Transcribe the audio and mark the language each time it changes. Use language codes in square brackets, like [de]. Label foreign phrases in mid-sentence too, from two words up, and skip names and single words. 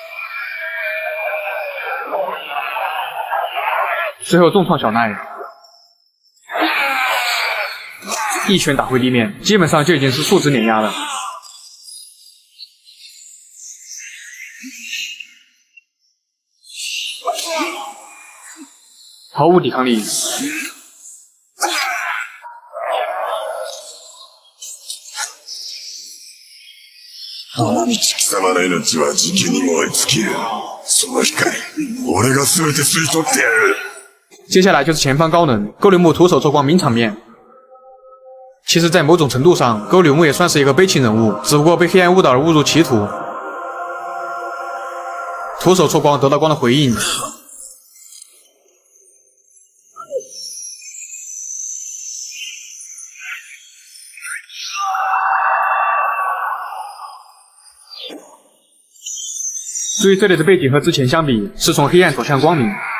[zh] 最后重创小奈，一拳打回地面，基本上就已经是数值碾压了。毫无抵抗力。 [ja] 貴様の命は時期に燃え尽きる。その光、俺が全て吸い取ってやる。 [zh] 接下来就是前方高能，沟流木徒手抽光名场面。其实，在某种程度上，沟流木也算是一个悲情人物，只不过被黑暗误导而误入歧途。徒手抽光得到光的回应。注意这里的背景和之前相比，是从黑暗走向光明。